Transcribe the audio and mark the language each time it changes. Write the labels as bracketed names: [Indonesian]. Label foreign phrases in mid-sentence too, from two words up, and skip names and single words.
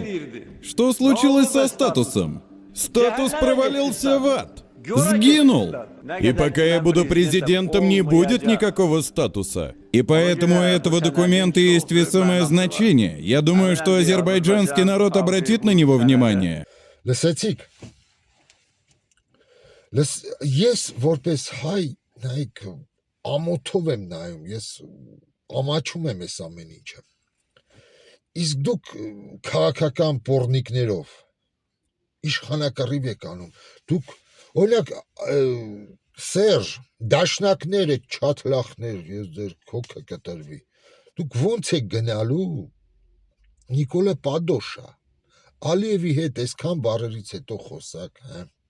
[Russian] Что случилось со статусом? Статус провалился в ад. Сгинул. И пока я буду президентом, не будет никакого статуса. И поэтому у этого документа есть весомое значение. Я думаю, что азербайджанский народ обратит на него внимание. [Armenian] Լսեցիք։ Ես որպես հայ նայեք ամոթով եմ նայում, ես ամաչում եմ այս ամեն ինչը։ Իսկ դուք քաղաքական պոռնիկներով իշխանակռիվ եք անում։ Դուք օրինակ Սերժ, դաշնակները չաթլախներ, ես ձեր քոքը կտրվի։ Դուք ո՞նց եք գնալու Նիկոլը Պադոշա, Ալիևի հետ այսքան բառերից հետո խոսակ, հա։